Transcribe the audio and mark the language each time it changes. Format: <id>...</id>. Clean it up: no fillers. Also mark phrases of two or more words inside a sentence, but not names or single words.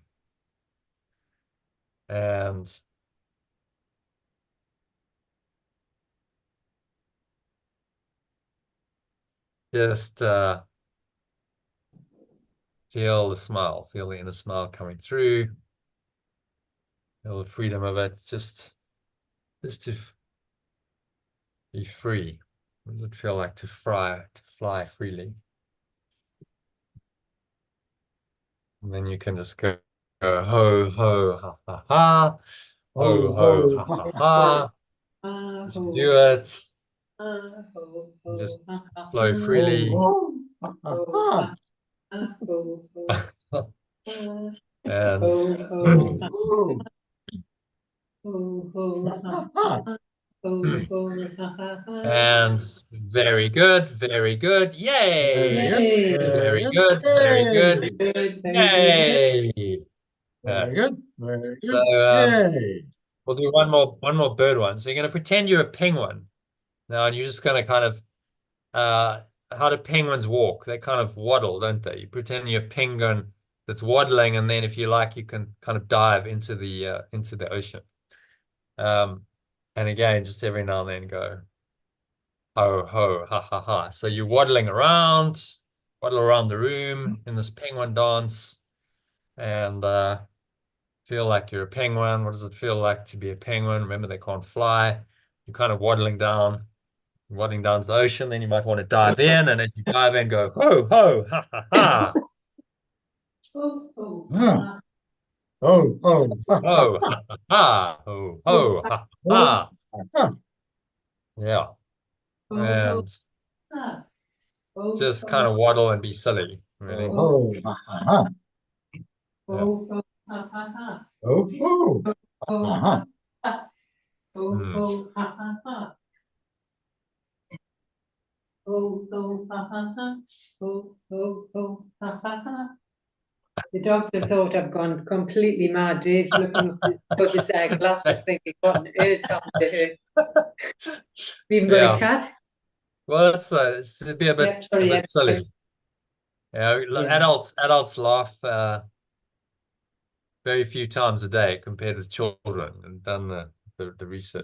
<en>And just feel the smile, feel the inner smile coming through. Feel the freedom of it. Just to be free. What does it feel like to fly freely? And then you can just go ho ho ha ha ha, ho ho ha ha ha. Ah, As you ho. do it, Ah, ho, you ho. just Ah, ah, flow ah. freely. Oh, Oh, ah, ah, ho, ho. Ah, And ho, ho. oh, Ah, oh, ho, ho. Ah, ah, ho, ho. Ah, ah, ah. And very good, very good. very good, Yay! Yay. very Very good, good, very good. yay, Good, very good. Yay! very good, very So good, yay. we'll do one more bird one. So you're gonna pretend you're a penguin now, and you're just gonna kind of how do penguins walk? They kind of waddle, don't they? You pretend you're a penguin that's waddling, and then if you like, you can kind of dive into the ocean. And again, just every now and then go ho ho ha ha ha. So you're waddle around the room in this penguin dance, and feel like you're a penguin. What does it feel like to be a penguin? Remember, they can't fly. You're kind of waddling down to the ocean. Then you might want to dive in, and as you dive in, go ho ho ha ha ha. Oh, oh. Ah, oh, oh, ha, ha, Ho ha, ha ha ha. Ho Oh, ho ha oh, ha. ha, Yeah, oh, oh. and Ah. Oh, just oh. kind of waddle and be silly, really. oh, ha, ha, ha, Yeah. Oh, oh. Ha, ha, ha. oh, oh, Oh, ha, ha, ha, ha. Oh, Mm. oh. Ha, ha, ha. Oh, oh. Ha, ha, ha. Oh, oh, oh. Ha, ha, ha. The doctor thought I've gone completely mad. Dave's looking up the other side glasses thinking, what on earth's happened to her? We even got Yeah. a cat? Well, it'd be a Yeah, bit sorry, yeah. silly. Yeah, Yeah. adults laugh very few times a day compared with children, and done the research.</en>